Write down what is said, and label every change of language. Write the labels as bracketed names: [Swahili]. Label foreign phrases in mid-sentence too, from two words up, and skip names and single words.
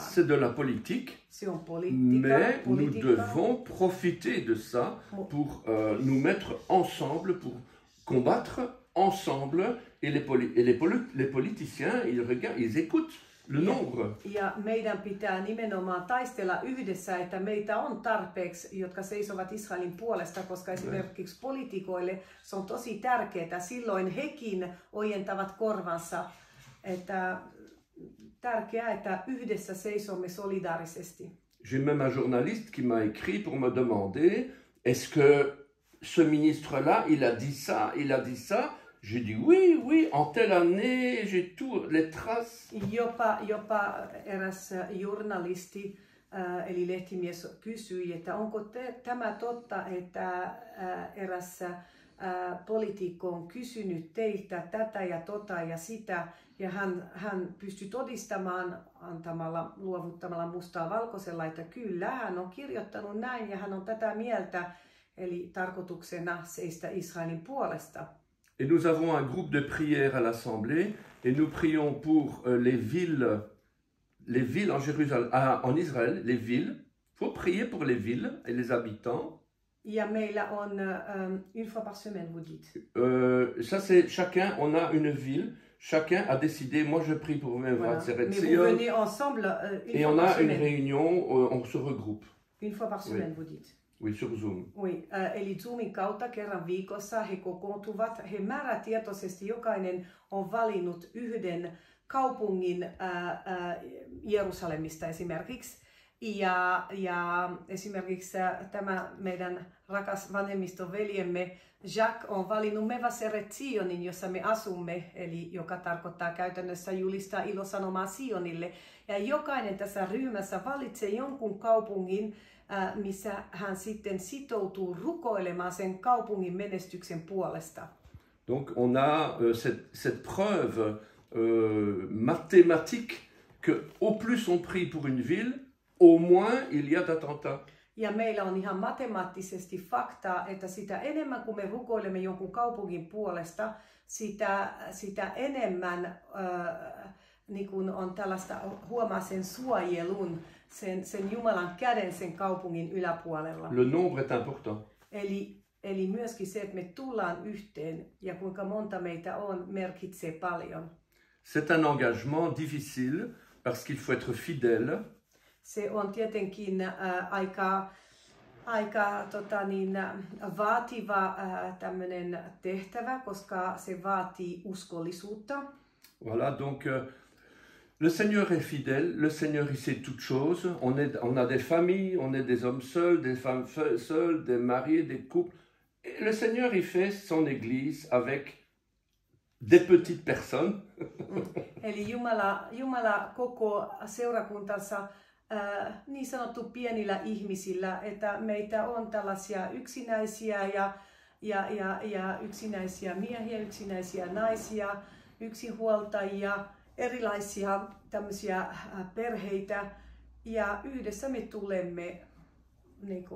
[French] C'est de la politique, [Finnish] Se on politiikka, [French] mais nous devons profiter de ça pour nous mettre ensemble, pour combattre ensemble, et les politiciens, ils écoutent le nombre. [Finnish] Ja meidän pitää nimenomaan taistella yhdessä, että meitä on tarpeeksi, jotka seisovat Israelin puolesta, koska esimerkiksi poliitikoille se on tosi tärkeää. Silloin hekin ojentavat korvansa, että tärkeää, että yhdessä seisomme solidaarisesti. [French] J'ai même un journaliste qui m'a écrit pour me demander, est-ce que ce ministre-là, il a dit ça. J'ai dit oui, en telle année, j'ai tout, les traces. [Finnish] Jopa eräs journalisti, eli lehtimies, kysyi, että onko tämä totta, että eräs poliitikko on kysynyt teiltä tätä ja tota ja sitä, ja hän pystyi todistamaan luovuttamalla mustaa valkoisella, että kyllä, hän on kirjoittanut näin ja hän on tätä mieltä, eli tarkoituksena seistä Israelin puolesta. [French] Et nous avons un groupe de prière à l'Assemblée et nous prions pour les villes en Jérusalem, en Israël, les villes. Il faut prier pour les villes et les habitants. [Finnish] Ja meillä on [French] une fois par semaine, vous dites. Ça c'est chacun, on a une ville, chacun a décidé, moi je prie pour mes voilà. Mais vous venez ensemble et on a une réunion, on se regroupe. Une fois par semaine, vous dites. Oui, sur Zoom. Oui, [Finnish] eli Zoomin kautta kerran viikossa he kokoontuvat. He määrätietoisesti jokainen on valinnut yhden kaupungin Jerusalemista esimerkiksi. Ja esimerkiksi tämä meidän rakas vanhemmistoveljemme Jacques on valinnut Mevaseret Zionin, jossa me asumme, eli joka tarkoittaa käytännössä julistaa ilosanomaa Sionille. Ja jokainen tässä ryhmässä valitsee jonkun kaupungin, missä hän sitten sitoutuu rukoilemaan sen kaupungin menestyksen puolesta. [French] Donc on a cette preuve mathématique que au plus on prie pour une ville, au moins il y a d'attentats. [Finnish] Ja meillä on ihan matemaattisesti faktaa, että sitä enemmän kuin me rukoilemme jonkun kaupungin puolesta, sitä enemmän niin kun on tällaista, huomaa sen suojelun, sen Jumalan käden sen kaupungin yläpuolella. [French] Le nombre est important. [Finnish] Eli myöskin se, että me tullaan yhteen ja kuinka monta meitä on, merkitsee paljon. [French] C'est un engagement difficile parce qu'il faut être fidèle. [Finnish] Se on tietenkin aika vaativa tämmöinen tehtävä, koska se vaatii uskollisuutta. [French] Voilà, donc le Seigneur est fidèle, le Seigneur il sait toutes choses. On a des familles, on est des hommes seuls, des femmes seules, des mariés, des couples. Et le Seigneur il fait son église avec des petites personnes. [Finnish] Eli Jumala koko seurakuntansa niin sanottu pienillä ihmisillä, että meitä on tällaisia yksinäisiä ja yksinäisiä miehiä, yksinäisiä naisia, yksinhuoltajia, erilaisia tämmöisiä perheitä ja yhdessä me tulemme niin kuin,